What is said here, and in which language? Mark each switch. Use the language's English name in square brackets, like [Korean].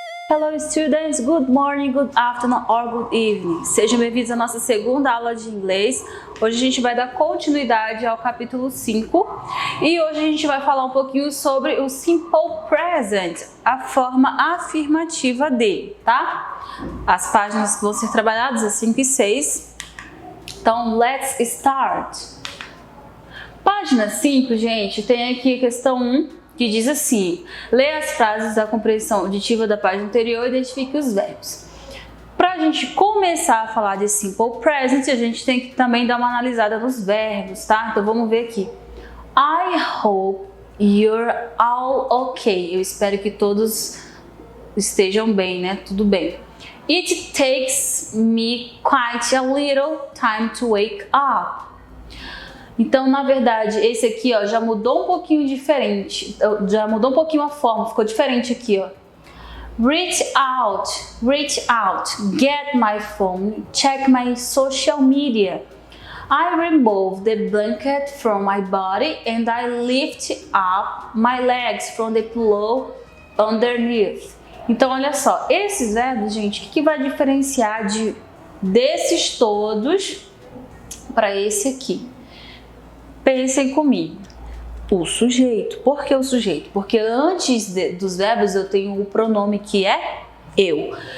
[English] Hello students, good morning, good afternoon or good evening. [Portuguese] Sejam bem-vindos à nossa segunda aula de inglês. Hoje a gente vai dar continuidade ao capítulo 5 e hoje a gente vai falar um pouquinho sobre o simple present, a forma afirmativa dele, tá? As páginas que vão ser trabalhadas, as 5 e 6. Então, [English] let's start. [Portuguese] Página 5, gente, tem aqui a questão 1. Que diz assim: lê as frases da compreensão auditiva da página anterior e identifique os verbos. Para a gente começar a falar de simple present, a gente tem que também dar uma analisada nos verbos, tá? Então vamos ver aqui. [English] I hope you're all okay. [Portuguese] Eu espero que todos estejam bem, né? Tudo bem. [English] It takes me quite a little time to wake up. [Portuguese] Então, na verdade, esse aqui, ó, já mudou um pouquinho diferente, já mudou um pouquinho a forma, ficou diferente aqui, ó. [English] Reach out, get my phone, check my social media. I remove the blanket from my body and I lift up my legs from the pillow underneath. [Portuguese] Então, olha só, esses verbos, gente, o que vai diferenciar desses todos para esse aqui? Pensem comigo, o sujeito. Por que o sujeito? Porque antes dos verbos eu tenho o pronome que é eu.